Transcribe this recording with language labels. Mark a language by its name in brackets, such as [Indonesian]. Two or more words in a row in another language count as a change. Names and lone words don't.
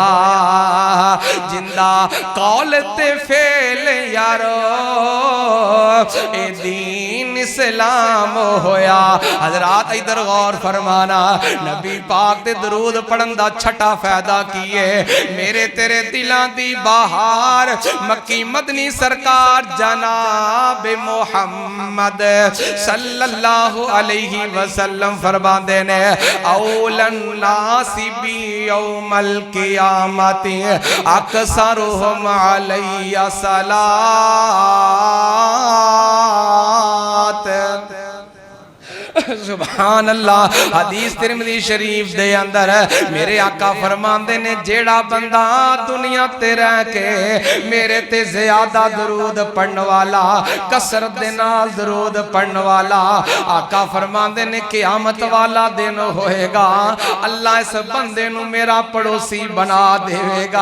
[Punjabi] ਜ਼ਿੰਦਾ ਕੌਲ ਤੇ ਫ਼ੇਲ ਯਾਰੋ ਏ ਦੀਨ ਇਸਲਾਮ ਹੋਇਆ। ਹਜ਼ਰਾਤ ਇਧਰ ਗ਼ੌਰ ਫ਼ਰਮਾਣਾ, ਨਬੀ ਪਾਕ ਤੇ ਦਰੂਦ ਪੜ੍ਹਨ ਦਾ ਛਠਾ ਫ਼ਾਇਦਾ ਕੀ ਏ ਮੇਰੇ ਤੇਰੇ ਦਿਲਾਂ ਦੀ ਬਹਾਰ ਮੱਕੀ ਮਦਨੀ ਸਰਕਾਰ ਜਨਾਬ ਮੁਹੰਮਦ [Arabic] صلى الله عليه وسلم [Punjabi] ਫ਼ਰਮਾਂਦੇ ਨੇ [Arabic] أولى الناس بي يوم القيامة أكثرهم علي صلاة. سبحان الله. [Punjabi] ਹਦੀਸ ਤਿਰਮਿਜ਼ੀ ਸ਼ਰੀਫ਼ ਦੇ ਅੰਦਰ ਮੇਰੇ ਆਕਾ ਫ਼ਰਮਾਂਦੇ ਨੇ ਜਿਹੜਾ ਬੰਦਾ ਦੁਨੀਆ ਤੇ ਰਹਿ ਕੇ ਮੇਰੇ ਤੇ ਜ਼ਿਆਦਾ ਦਰੂਦ ਪੜ੍ਹਨ ਵਾਲਾ, ਕਸਰਤ ਦੇ ਨਾਲ ਦਰੂਦ ਪੜ੍ਹਨ ਵਾਲਾ, ਆਕਾ ਫ਼ਰਮਾਂਦੇ ਨੇ ਕਿਆਮਤ ਵਾਲਾ ਦਿਨ ਹੋਏਗਾ ਅੱਲਾਹ ਇਸ ਬੰਦੇ ਨੂੰ ਮੇਰਾ ਪੜੋਸੀ ਬਣਾ ਦੇਵੇਗਾ।